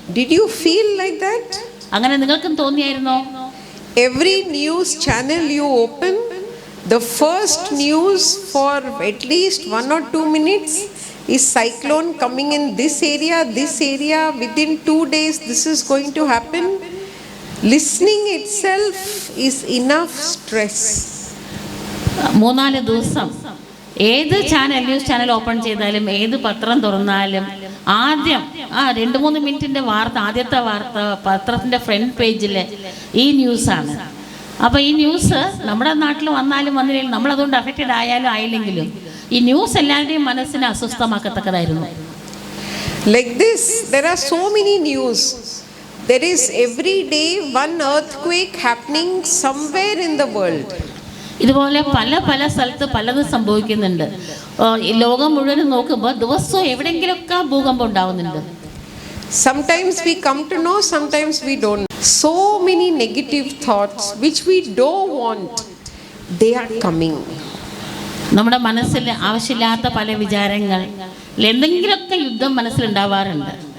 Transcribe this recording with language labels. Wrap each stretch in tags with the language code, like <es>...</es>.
<en>Did you feel like that?</en> <ml>അങ്ങനെ നിങ്ങൾക്കും തോന്നിയായിരുന്നോ?</ml> <en>Every news channel you open, the first news for at least 1 or 2 minutes is cyclone coming in this area, within 2 days this is going to happen. Listening itself is enough stress.</en> <ml>3-4 ദിവസം ഏത് news channel open ചെയ്താലും ഏത് പത്രം തുറന്നാലും ആദ്യം 2-3 മിനിറ്റിൻ്റെ വാർത്ത, ആദ്യത്തെ വാർത്ത പത്രത്തിൻ്റെ ഫ്രണ്ട് പേജിൽ ഈ ന്യൂസാണ്. അപ്പോൾ ഈ ന്യൂസ് നമ്മുടെ നാട്ടിൽ വന്നാലും വന്നില്ലെങ്കിലും നമ്മളതുകൊണ്ട് അഫക്റ്റഡ് ആയാലും ആയില്ലെങ്കിലും ഈ ന്യൂസ് എല്ലാവരുടെയും മനസ്സിനെ അസ്വസ്ഥമാക്കത്തക്കതായിരുന്നു.</ml> <en>Like this, there are so many news. There is every day one earthquake happening somewhere in the world.</en> <ml>ഇതുപോലെ പല പല സ്ഥലത്ത് പലതും സംഭവിക്കുന്നുണ്ട്. ലോകം മുഴുവനും നോക്കുമ്പോൾ ദിവസവും എവിടെയെങ്കിലുമൊക്കെ ഭൂകമ്പം ഉണ്ടാവുന്നുണ്ട്.</ml> <en>Sometimes we come to know, sometimes we don't. So many negative thoughts which we don't want, they are coming.</en> <ml>നമ്മുടെ മനസ്സിൽ ആവശ്യമില്ലാത്ത പല വിചാരങ്ങൾ, എന്തെങ്കിലുമൊക്കെ യുദ്ധം മനസ്സിലുണ്ടാവാറുണ്ട്.</ml>